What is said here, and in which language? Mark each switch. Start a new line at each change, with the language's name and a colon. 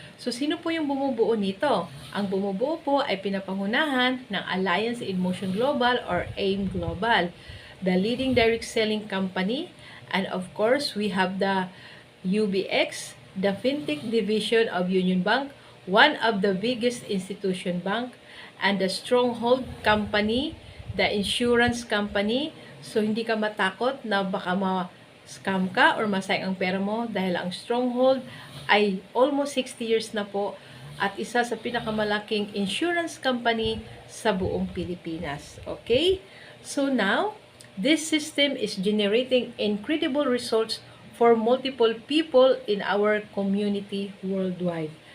Filipino: So, sino po yung bumubuo nito? Ang bumubuo po ay pinapangunahan ng Alliance in Motion Global or AIM Global,
English: the leading direct selling company. And of course, we have the UBX, the fintech division of Union Bank, one of the biggest institution bank, and the stronghold company, the insurance company.
Filipino: So, hindi ka matakot na baka ma-scam ka or masayang ang pera mo dahil ang stronghold ay almost 60 years na po at isa sa pinakamalaking insurance company sa buong Pilipinas.
English: Okay? So, now, this system is generating incredible results for multiple people in our community worldwide.